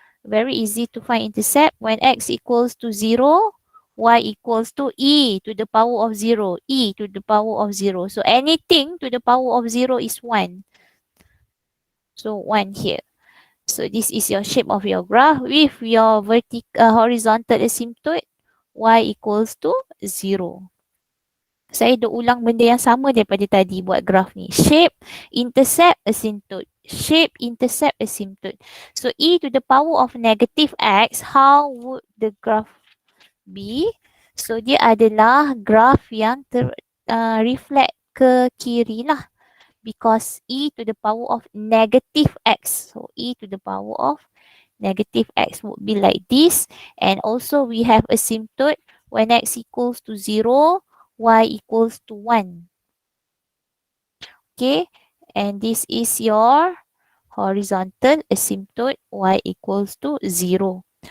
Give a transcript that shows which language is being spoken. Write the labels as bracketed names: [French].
[English] Very easy to find intercept. When x equals to 0, y equals to e to the power of 0. E to the power of 0. So anything to the power of 0 is 1. So 1 here. So this is your shape of your graph with your horizontal asymptote. Y equals to 0. [Malay] Saya dah ulang benda yang sama daripada tadi buat graf ni. [English] Shape, intercept, asymptote. Shape, intercept, asymptote. So e to the power of negative x, how would the graph be? [Malay] So dia adalah graf yang reflect ke kiri lah. [English] Because e to the power of negative x. So e to the power of negative x would be like this. And also we have asymptote when x equals to 0, y equals to 1. Okay, and this is your horizontal asymptote, y equals to 0.